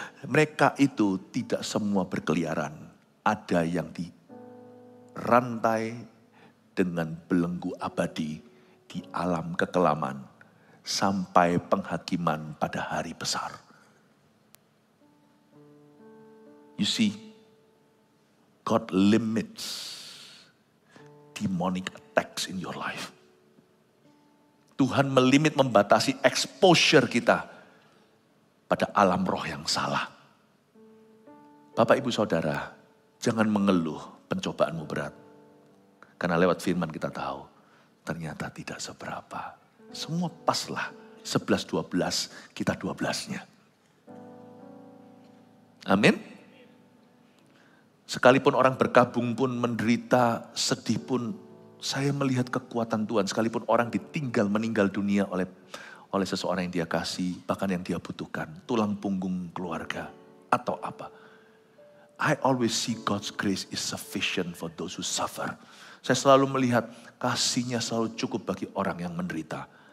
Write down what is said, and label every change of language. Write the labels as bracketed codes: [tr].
[id] Mereka itu tidak semua berkeliaran. Ada yang dirantai dengan belenggu abadi di alam kekelaman. Sampai penghakiman pada hari besar. [en] You see, God limits demonic attacks in your life. [id] Tuhan melimit, membatasi exposure kita pada alam roh yang salah. Bapak, Ibu, Saudara, jangan mengeluh pencobaanmu berat. Karena lewat firman kita tahu, ternyata tidak seberapa. Semua paslah, 11-12, kita 12-nya. Amin. Sekalipun orang berkabung pun menderita, sedih pun, saya melihat kekuatan Tuhan. Sekalipun orang ditinggal, meninggal dunia oleh seseorang yang dia kasih, bahkan yang dia butuhkan, tulang punggung keluarga, atau apa. [en] I always see God's grace is sufficient for those who suffer. [id] Saya selalu melihat kasih-Nya selalu cukup bagi orang yang menderita.